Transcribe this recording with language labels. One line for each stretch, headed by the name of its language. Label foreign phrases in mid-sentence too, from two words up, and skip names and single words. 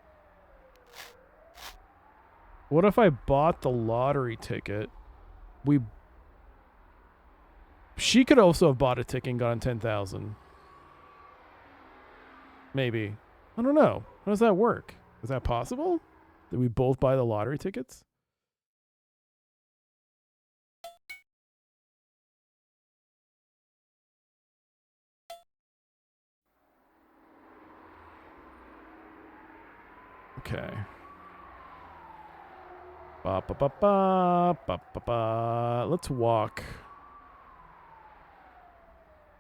English: What if I bought the lottery ticket? She could also have bought a ticket and gotten 10,000. Maybe. I don't know. How does that work? Is that possible? Did we both buy the lottery tickets? Okay. Ba ba ba ba ba ba ba. Let's walk.